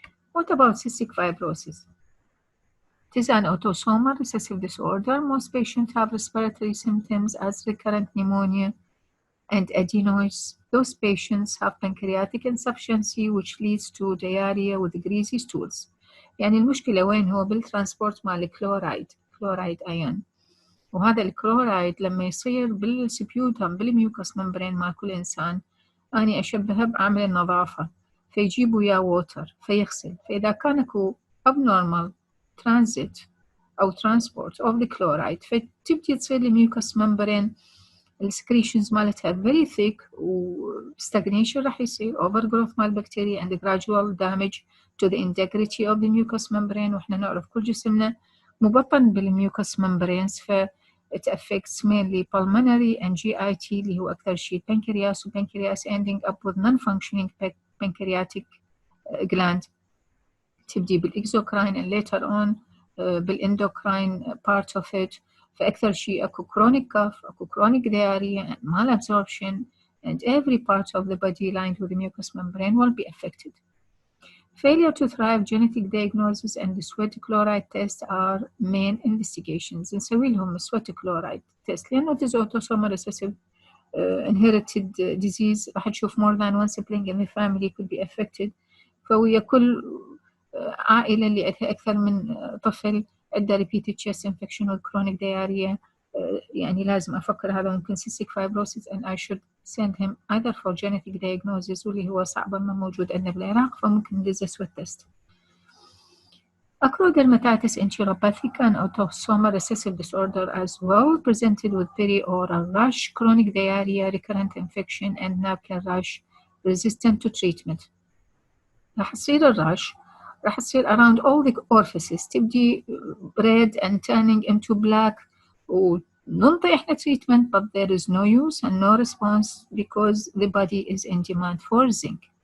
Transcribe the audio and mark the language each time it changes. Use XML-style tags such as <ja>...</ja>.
<en>What about cystic fibrosis? It is an autosomal recessive disorder. Most patients have respiratory symptoms as recurrent pneumonia and adenoids. Those patients have pancreatic insufficiency which leads to diarrhea with greasy stools.</en> <ar>يعني المشكلة وين هو بالترانسبورت مال كلورايد أيون. وهذا الكلورايد لما يصير بالسبيوتم بالميوكس ممبرين مال كل إنسان أنا أشبهه بعامل النظافة فيجيب وياه ووتر فيغسل. فإذا كان اكو</ar> <en>abnormal transit أو transport of the chloride</en> <ar>فتبدي تصير الميوكس ممبرين السكريشنز مالتها</ar> <en>very thick وstagnation</en> <ar>راح يصير</ar> <en>overgrowth</en> <ar>مال بكتيريا</ar> <en>and gradual damage to the integrity of the mucous membrane.</en> <ar>وإحنا نعرف كل جسمنا مبطن بالميوكس</ar> <en>membranes ف it affects mainly pulmonary and GIT</en> <ar>اللي هو أكثر شيء</ar> <en>pancreas pancreas ending up with non-functioning pancreatic gland تبدي بالexocrine and later on بالendocrine part of it</en> <ar>فأكثر شيء أكو</ar> <en>chronic cough, أكو chronic diarrhea and malabsorption, and every part of the body lined with the mucous membrane will be affected. Failure to thrive genetic diagnosis and the sweat chloride test are main investigations.</en> <ar>نسوي لهم</ar> <en>sweat chloride test لأنه it is autosomal recessive inherited disease.</en> <ar>راح تشوف</ar> <en>more than one sibling in the family could be affected.</en> <ar>فويا كل عائلة اللي عندها أكثر من طفل عنده</ar> <en>repeated chest infection or chronic diarrhea</en> <ar>يعني لازم أفكر هذا ممكن cystic fibrosis</ar> <en>and I should send him either for genetic diagnosis</en> <ar>واللي هو صعبا ما موجود عندنا بالعراق فممكن ندز sweat test.</ar> <en>Acrodermatitis enteropathica, an autosomal recessive disorder as well, presented with perioral rash, chronic diarrhea, recurrent infection, and napkin rash resistant to treatment.</en> <ar>راح تصير الراش راح تصير</ar> <en>around all the orifices تبدي red and turning into black</en> <ar>وننطي احنا</ar> <en>treatment but there is no use and no response because the body is in demand for zinc.</en>